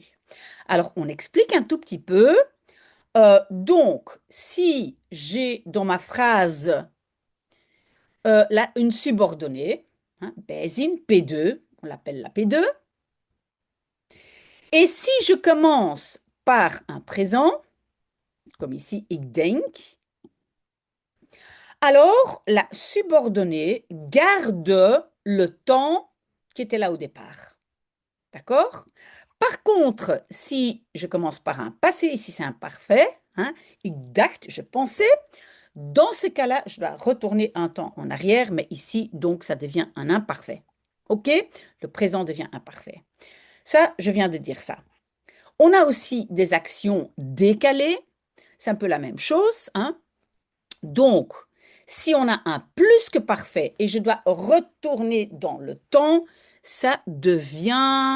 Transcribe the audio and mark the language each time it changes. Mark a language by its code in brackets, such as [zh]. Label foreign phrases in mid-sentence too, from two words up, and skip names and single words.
[fr] Alors, on explique un tout petit peu. Donc, si j'ai dans ma phrase là, une subordonnée, hein, P2, on l'appelle la P2, et si je commence par un présent, comme ici, [nl] ik denk, [fr] alors la subordonnée garde le temps qui était là au départ. D'accord? Par contre, si je commence par un passé, ici c'est un parfait, hein, [nl] ik dacht, [fr] je pensais, dans ce cas-là, je dois retourner un temps en arrière, mais ici, donc, ça devient un imparfait. OK? Le présent devient imparfait. Ça, je viens de dire ça. On a aussi des actions décalées. C'est un peu la même chose, hein? Donc, si on a un plus que parfait et je dois retourner dans le temps, ça devient...